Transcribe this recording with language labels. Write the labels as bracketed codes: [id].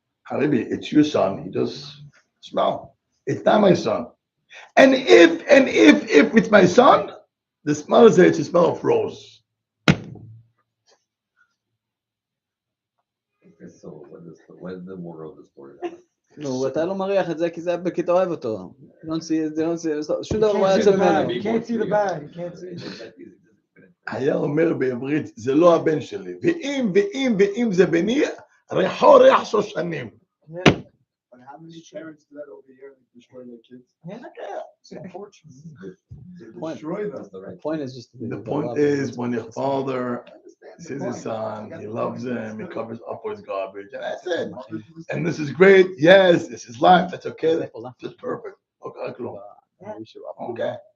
[en] Habibi, it's your son. He just smells. It's not my son. And if it's my son, the smell is it's a smell of rose. So what is the moral of the story? [he] נו, אתה לא מריח את זה כי זה כי אתה אוהב אותו. שום דבר לא [en] You [he] יצא [en] can't [he] ממנו. [en] you can't see the bag. You can't see it. [he] היה אומר בעברית, זה לא הבן שלי. ואם זה בני, ריחו ריח שושנים. [en] But how many parents do that over here? Destroy their kids? It's unfortunate. They destroy them. The point is just The point is, when your father sees his son, he loves him, he covers up with his garbage, and that's it. And this is great. Yes, this is life. That's okay. That's just perfect. Okay.